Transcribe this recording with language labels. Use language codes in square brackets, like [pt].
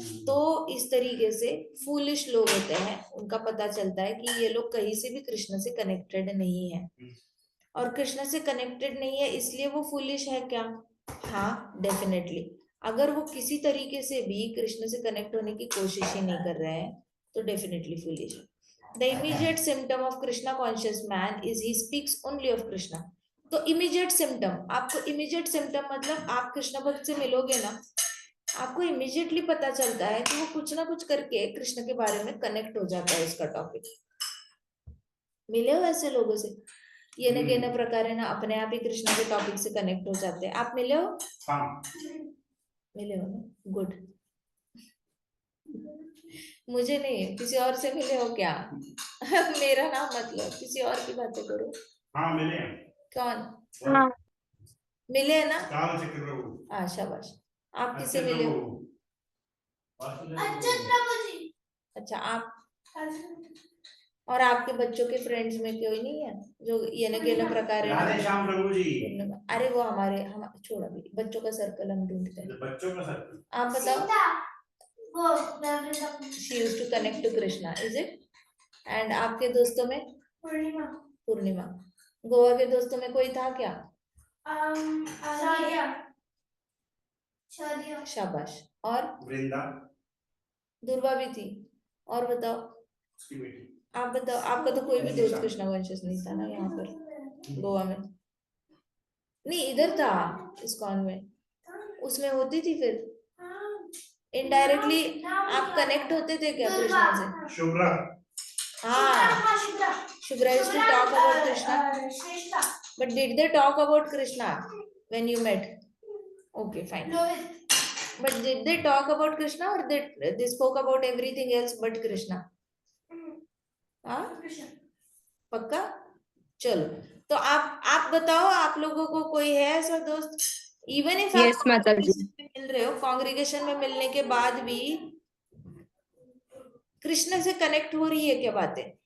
[hi] तो इस तरीके से फूलिश लोग होते हैं, उनका पता चलता है कि ये लोग कहीं से भी कृष्ण से कनेक्टेड नहीं है, और कृष्ण से कनेक्टेड नहीं है इसलिए वो फूलिश है क्या? हाँ, डेफिनेटली। अगर वो किसी तरीके से भी कृष्ण से कनेक्ट होने की कोशिश ही नहीं कर रहे हैं तो डेफिनेटली फूलिश है। [en] The immediate symptom of Krishna conscious man is he speaks only of Krishna। [hi] तो [en] immediate symptom, [hi] आपको immediate symptom मतलब आप कृष्ण भक्त से मिलोगे ना, आपको immediately पता चलता है कि वो कुछ ना कुछ करके कृष्ण के बारे में कनेक्ट हो जाता है उसका टॉपिक। मिले हो ऐसे लोगों से? ये न के न प्रकारे ना अपने आप ही कृष्ण के टॉपिक से कनेक्ट हो जाते हैं। आप मिले हो? मिले हो ना, गुड। मुझे नहीं, किसी और से मिले हो क्या? मेरा नाम मतलब किसी और की बातें करो। हाँ मिले हैं। कौन? हाँ, मिले है ना? प्रभु। हाँ, शाबाश। आप किससे मिले हो? अच्छा प्रभु जी। अच्छा, आप और आपके बच्चों के फ्रेंड्स में कोई नहीं है जो येन प्रकार राधे श्याम प्रभु जी। अरे वो हम छोड़ अभी बच्चों का सर्कल हम ढूंढते हैं। बच्चों का सर्कल। आप बताओ। वो [en] She used to connect to Krishna, is it? [hi] And आपके दोस्तों में? पूर्णिमा। पूर्णिमा। गोवा के दोस्तों में कोई था क्या? शादिया। शादिया। शाबाश। और वृंदा। दुर्वा भी थी। और बताओ। उसकी बेटी। आप बताओ, आपका तो कोई भी दोस्त कृष्णा कॉन्शियस नहीं था ना यहाँ पर गोवा में? नहीं, इधर था इस्कॉन में, उसमें होती थी फिर इनडायरेक्टली आप कनेक्ट होते थे क्या कृष्णा से? शुभ्रा। [en] हाँ, Shubhra used to talk about Krishna. But did they talk about Krishna when you met? Okay, fine. But did they talk about Krishna or they spoke about everything else but Krishna? [hi] हाँ, पक्का? चलो, तो आप बताओ, आप लोगों को कोई है ऐसा दोस्त? [en] even if Yes, [hi] आप माता जी। मिल रहे हो, कांग्रेगेशन में मिलने के बाद भी कृष्ण से कनेक्ट हो रही है क्या बातें?